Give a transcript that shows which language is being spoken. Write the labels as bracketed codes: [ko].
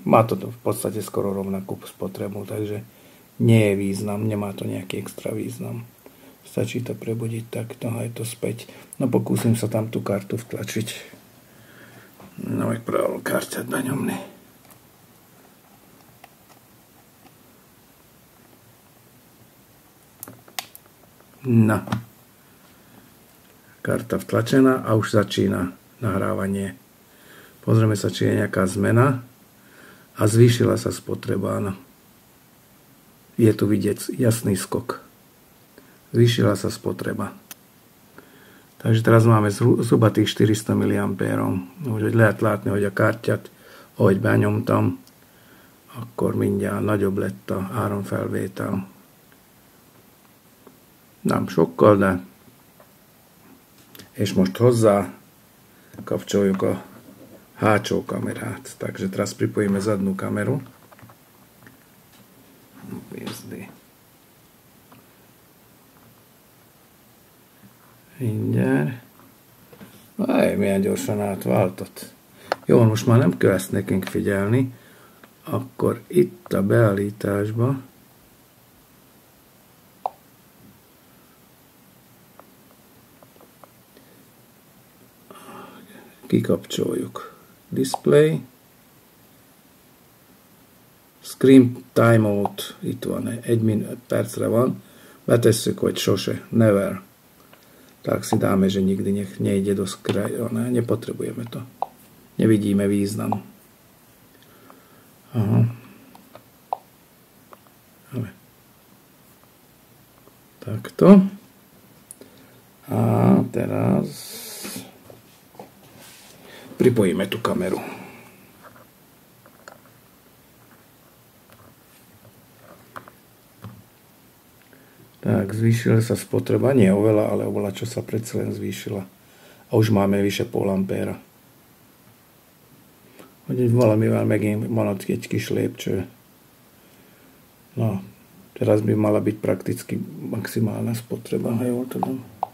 [sk] Má to v podstate skoro rovnakú spotrebu, takže nie je význam, nemá to nejaký extra význam. Stačí to prebudiť takto a je to späť. No pokúsim sa tam tú kartu vtlačiť. No jak pravil karťa daňomný. No. Karta vtlačená a už začína nahrávanie. Pozrieme sa, či je nejaká zmena a zvýšila sa spotreba. Áno. Je tu vidieť jasný skok. Zvýšila sa spotreba. Takže teraz máme zhruba tých 400 mA. [hu] Úgyhogy lehet látni, hogy a kártyát, ahogy benyomtam, akkor mindjárt nagyobb lett a áramfelvétel. Nem sokkal, de és most hozzá kapcsoljuk a hátsó kamerát. [sk] Takže teraz pripojíme zadnú kameru. [hu] Mindjárt. Milyen gyorsan átváltott. Jó, most már nem kell ezt nekünk figyelni. Akkor itt a beállításba kikapcsoljuk. Display. Screen timeout. Itt van, 1 percre van. Betesszük, hogy sose, never. [sk] Tak si dáme, že nikdy nech nejde do skrajona. Nepotrebujeme to. Nevidíme význam. Aha. Ale. Takto. A teraz pripojíme tú kameru. Tak, zvýšila sa spotreba, nie oveľa, ale oveľa, čo sa predsa len zvýšila. A už máme vyše 0,5 ampéra. [hu] Hogy valamivel megint maradt egy kis lépcső. [sk] Na, teraz by mala byť prakticky maximálna spotreba, [hu] ha jól tudom.